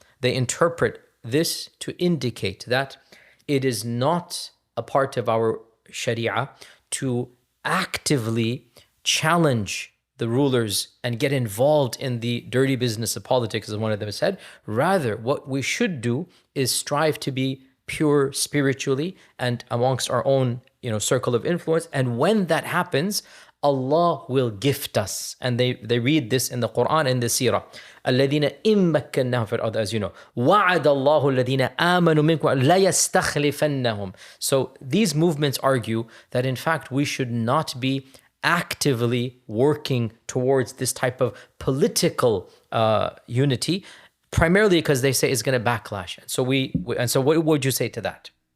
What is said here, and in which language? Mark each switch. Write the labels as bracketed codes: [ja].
[en] They interpret this to indicate that it is not a part of our Sharia to actively challenge the rulers and get involved in the dirty business of politics, as one of them said. Rather, what we should do is strive to be pure spiritually and amongst our own, circle of influence. And when that happens, Allah will gift us. And they read this in the Quran and the Seerah. [ar] الَّذِينَ إِن مَكَّنَّاهُمْ فِي الْأَرْضِ, [en] as you know. [ar] وَعَدَ اللَّهُ الَّذِينَ آمَنُوا مِنكُمْ لَيَسْتَخْلِفَنَّهُمْ. [en] So these movements argue that in fact we should not be actively working towards this type of political unity, primarily because they say it's going to backlash. And so what would you say to that?